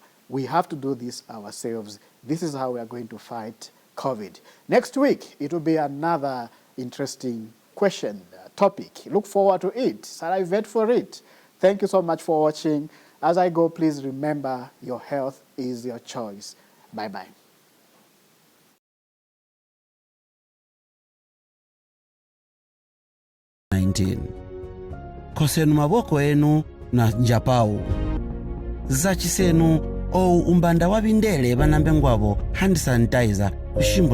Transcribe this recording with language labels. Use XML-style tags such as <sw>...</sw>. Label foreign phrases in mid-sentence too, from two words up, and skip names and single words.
<en>We have to do this ourselves. This is how we are going to fight COVID. Next week, it will be another interesting question, topic. Look forward to it. Salivate for it. Thank you so much for watching. As I go, please remember your health is your choice. Bye-bye.</en> <lue>Kosenu maboko enu na njapau. Zachisenu ou umbanda wabindele banambe ngwabo</lue> <en>hand sanitizer</en> <lue>kushimbo</lue>